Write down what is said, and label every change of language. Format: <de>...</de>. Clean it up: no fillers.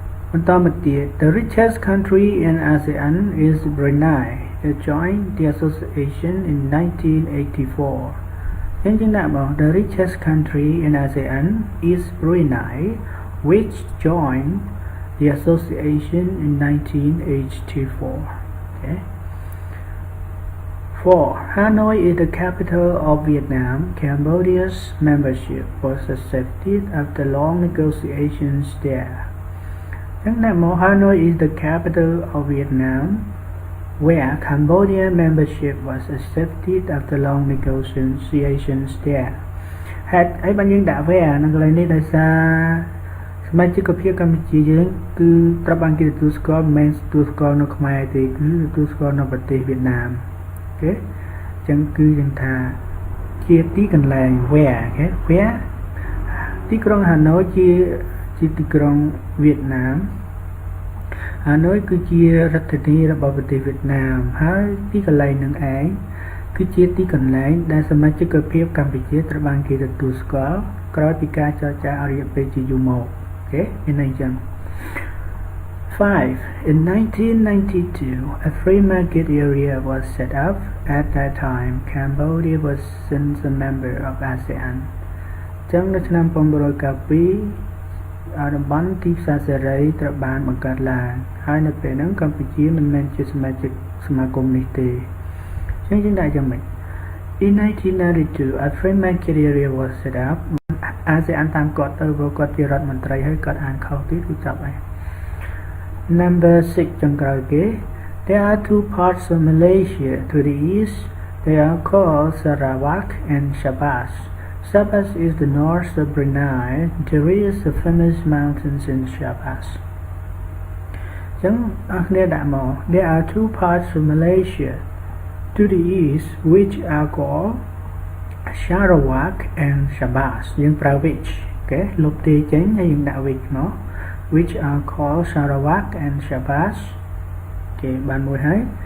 <km>បន្តមកទៀត</km> <en>the richest country in ASEAN is Brunei that joined the association in 1984</en> <km>យើងដាក់មក</km> <en>the richest country in ASEAN is Brunei which joined the association in 1984 okay 4. Hanoi is the capital of Vietnam. Cambodia's membership was accepted after long negotiations there. Hanoi is the capital of Vietnam, where Cambodia membership was accepted after long negotiations there.</en> <km>ហេតុអីបានយើងដាក់ where នៅកន្លែងនេះដោយសារសមាជិកភាពកម្ពុជាយើងគឺត្រូវបានគេទទួលស្គាល់មិនមែនទទួលស្គាល់នៅខ្មែរទេគឺទទួលស្គាល់នៅប្រទេសវៀតណាមអូខេអញ្ចឹងគឺយើងថាជាទីកន្លែង where អូខេ where ទីក្រុងហាណូយជាទីក្រុងវៀតណាម ហាណូយគឺជារដ្ឋធានីរបស់ប្រទេសវៀតណាមហើយទីកន្លែងនឹងឯងគឺជាទីកន្លែងដែលសមាជិកភាពកម្ពុជាត្រូវបានគេទទួលស្គាល់ក្រោយពីការចរចាអរិយពេលជាយូរមកអូខេមានន័យចឹង 5.</km> <en>In 1992, a free market area was set up. At that time, Cambodia was since a member of ASEAN.</en> <km>ចឹងនៅឆ្នាំ1992តំបន់ទីផ្សារសេរីត្រូវបានបង្កើតឡើងហើយនៅពេលហ្នឹងកម្ពុជាមិនមែនជាសមាជិកសមាគមនេះទេចឹងយើងដាក់យ៉ាងម៉េច</km> <en>In 1992, a free market area was set up.</en> <km>ASEAN តាមគាត់ទៅព្រោះគាត់ជារដ្ឋមន្ត្រីហើយគាត់អានខុសទៀតគឺចាប់ហើយ Number 6 ចុងក្រោយគេ</km> <en>There are two parts of Malaysia to the east. They are called Sarawak and Sabah. Sabah is the north of Brunei. There is the famous mountains in Sabah.</en> <km>ចឹងអរគ្នាដាក់មក</km> <en>There are two parts of Malaysia to the east which are called Sarawak and Sabah</en> <km>យើងប្រើ which អូខេលុបទេចេញហើយយើងដាក់ which មក</km> <en>which are called Sarawak and Sabah</en> <km>គេបានមួយហើយ</km>